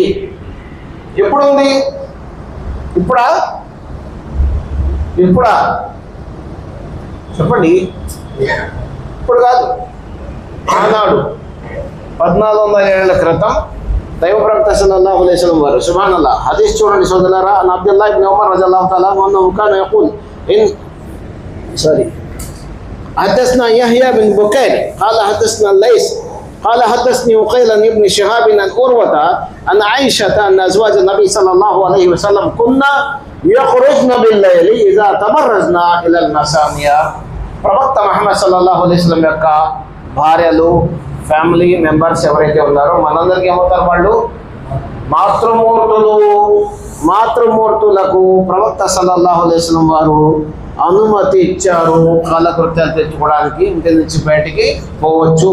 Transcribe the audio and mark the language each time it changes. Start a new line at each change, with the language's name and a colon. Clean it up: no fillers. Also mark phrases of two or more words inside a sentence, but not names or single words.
Telugu: ఎప్పుడు ఉంది? ఇప్పుడా చెప్పండి. ఇప్పుడు కాదు, ఆనాడు 1400 ఏళ్ల క్రితం దైవ ప్రవక్త
Arabic: صلى الله عليه وسلم
Telugu: వారు, సుబ్హానల్లాహ్, హదీస్ చూడండి సోదరులారా.
Arabic: عن عبد الله بن عمر رضي الله تعالى عنه كان يقول حدثنا يحيى بن بكير قال حدثنا الليث قال حدثني عقيل عن ابن شهاب عن عروة عن عائشة أن أزواج النبي صلى الله عليه وسلم كنا يخرجن بالليل إذا تبرزنا إلى المسامية.
Telugu: ప్రవక్త మహమ్మద్
Arabic: صلى الله عليه وسلم
Telugu: యొక్క భార్యలు,
English: family members
Telugu: ఎవరైతే ఉన్నారో మనందరికీ ఏమవుతారు? వాళ్ళు మాతృమూర్తులకు ప్రవక్త
Arabic: صلى الله عليه وسلم
Telugu: వారు అనుమతి ఇచ్చారు కాలకృత్యాలు తెచ్చుకోవడానికి, ఇంటి నుంచి బయటికి పోవచ్చు.